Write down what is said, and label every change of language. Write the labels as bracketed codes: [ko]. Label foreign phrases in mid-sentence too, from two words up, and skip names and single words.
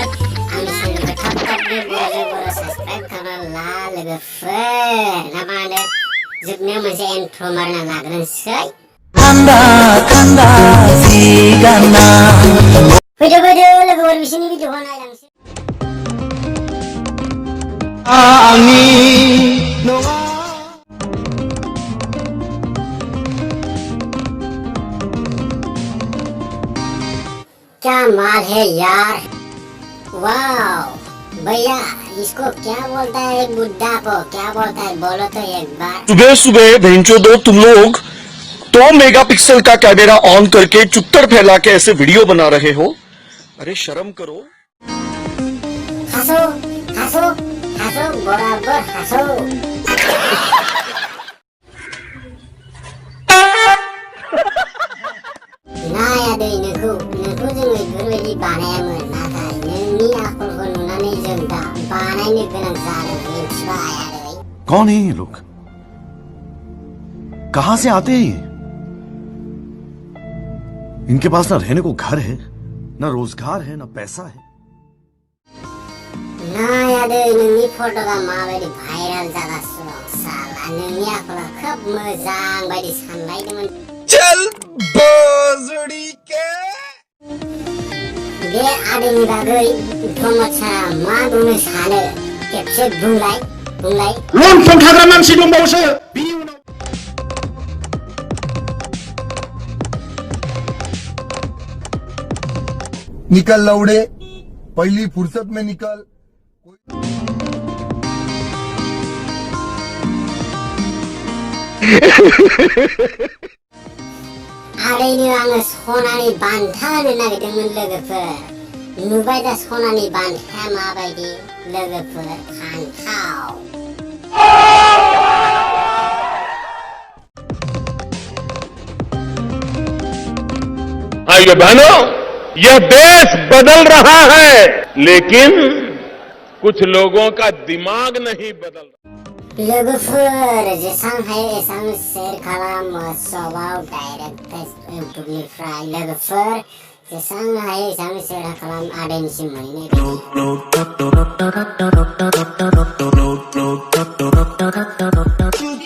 [brx] आंनि चेनेलखौ थाब-थाबनो बर'जों बर' साबस्क्राइब खालामना ला लोगोफोर। ना मा होनो? जोबनायाव मोनसे एन्ट्र' मारना लाग्रोनोसै। फैदो लोगोफोर बिसोरनि भिडिअखौ नायलांसै। [hi] क्या माल है यार, वाओ भैया इसको क्या बोलता है एक बुड्ढा को, क्या बोलता है बोलो तो एक बार। सुबह सुबह भेंचो दो तुम लोग 2 मेगापिक्सल का कैमरा ऑन करके चुत्तर फैला के ऐसे वीडियो बना रहे हो। अरे शर्म करो। हंसो हंसो हंसो बराबर हंसो। [brx] नाया दै नोंखौ जोङो बेफोरबायदि बानायामोन, नाथाय नोंनि आखलखौ नुनानै जों दा बानायनो गोनां जादों मिथिबाय आदै। [hi] कौन है ये लोग? कहां से आते हैं ये? इनके पास ना रहने को घर है, ना रोजगार है, ना पैसा है। [brx] नाया दै नोंनि फट'आ माबायदि भाइरेल जागासिनो साला। नोंनि आखला खोब मोजां बायदि सानलायदोंमोन। [hi] चल बोजड़ी के [brx] बे आदैनि बागै प्रमोदआ मा बुंनो सानो खेबसे बुंलाय। लन फन थाग्रा मानसि दंबावोसो। [hi] निकल लौड़े, पहली फुर्सत में निकल। [brx] आदैनो आङो सनानि बान्था होनो नागिरदोंमोन लोगोफोर। नुबाय दा सनानि बान्थाया माबायदि लोगोफोर, फान्थाव। [hi] आइए बहनों, यह देश बदल रहा है, लेकिन कुछ लोगों का दिमाग नहीं बदल रहा। [brx] लोगोफोर जेसां हायो एसां शेयर खालाम वाट्सएपआव डाइरेक्ट इउटुबनिफ्राय लोगोफोर। जेसां हायो एसां शेयर खालाम आदैनिसिम मोनहैनाय।